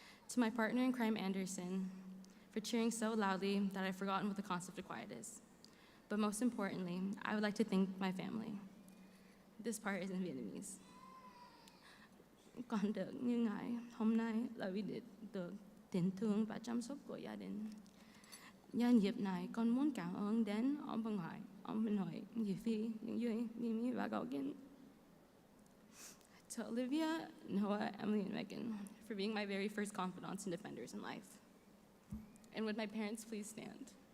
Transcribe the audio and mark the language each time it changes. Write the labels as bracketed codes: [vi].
[en] To my partner in crime, Anderson, for cheering so loudly that I've forgotten what the concept of quiet is. But most importantly, I would like to thank my family. This part is in Vietnamese. [vi] Còn được như ngài, hôm nay là vì được tình thương và chăm sóc của gia đình. Nhân dịp này, con muốn cảm ơn đến ông Văn Hải, ông Minh Hội, dì Phi, những Duy, Mimi và Cậu Kiên. [en] To Olivia, Noah, Emily, and Megan, for being my very first confidants and defenders in life. And would my parents please stand?